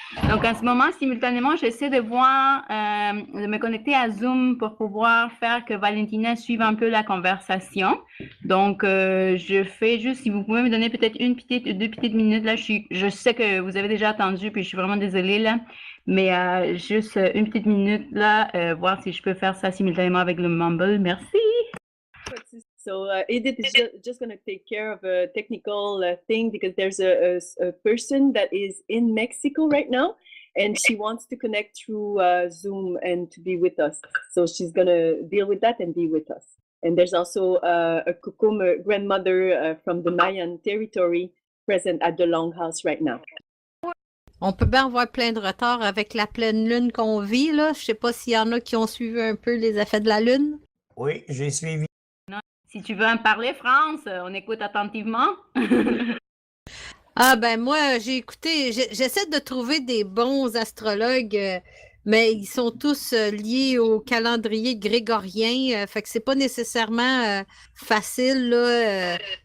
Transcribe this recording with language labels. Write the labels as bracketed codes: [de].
[fr] Donc, en ce moment, simultanément, j'essaie de voir, de me connecter à Zoom pour pouvoir faire que Valentina suive un peu la conversation. Donc, je fais juste, si vous pouvez me donner peut-être deux petites minutes, là, je sais que vous avez déjà attendu, puis je suis vraiment désolée, là, mais juste une petite minute, là, voir si je peux faire ça simultanément avec le Mumble. Merci! [en] So Edith is just going to take care of a technical thing because there's a person that is in Mexico right now and she wants to connect through Zoom and to be with us. So she's going to deal with that and be with us. And there's also a Kukum grandmother from the Mayan territory present at the Longhouse right now. [fr] On peut bien avoir plein de retard avec la pleine lune qu'on vit, là. Je sais pas s'il y en a qui ont suivi un peu les effets de la lune. Oui, j'ai suivi. Si tu veux en parler, France, on écoute attentivement. Ah ben moi, j'ai écouté, j'essaie de trouver des bons astrologues, mais ils sont tous liés au calendrier grégorien, fait que c'est pas nécessairement facile là,